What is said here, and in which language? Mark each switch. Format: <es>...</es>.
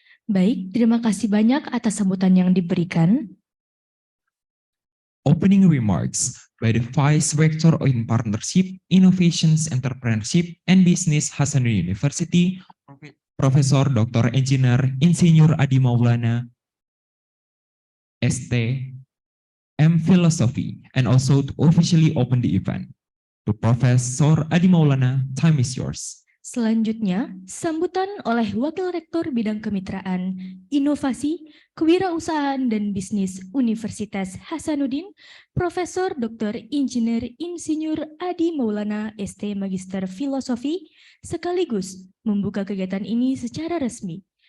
<id>Baik, terima kasih banyak atas sambutan yang diberikan.</id> <en>Opening remarks by the Vice Rector in Partnership, Innovations, Entrepreneurship, and Business Hasanuddin University, Profesor Dr. Engineer Insinyur Adi Maulana, ST.M. Philosophy, and also to officially open the event. To Profesor Adi Maulana, time is yours.</en> <id>Selanjutnya, sambutan oleh Wakil Rektor Bidang Kemitraan, Inovasi, Kewirausahaan dan Bisnis Universitas Hasanuddin, Profesor Dr. Insinyur Adi Maulana, ST Magister Filosofi, sekaligus membuka kegiatan ini secara resmi.</id>